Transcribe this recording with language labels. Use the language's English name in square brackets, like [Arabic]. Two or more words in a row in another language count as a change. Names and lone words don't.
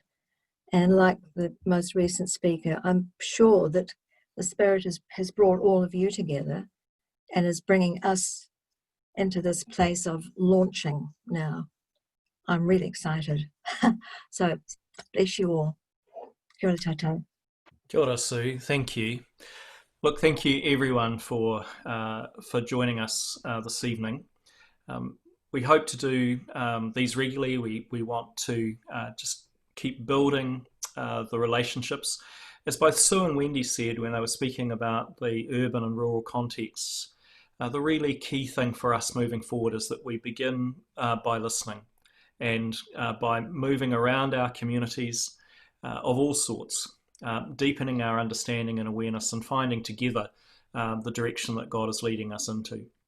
[English] And like the most recent speaker, I'm sure that the Spirit has brought all of you together and is bringing us into this place of launching now. I'm really excited. So bless you all. [Māori] Kia ora tātou. Kia ora, [English] Sue. Thank you. Look, thank you everyone for joining us this evening. We hope to do these regularly. We want to just keep building the relationships. As both Sue and Wendy said when they were speaking about the urban and rural contexts, the really key thing for us moving forward is that we begin by listening and by moving around our communities of all sorts, deepening our understanding and awareness and finding together the direction that God is leading us into.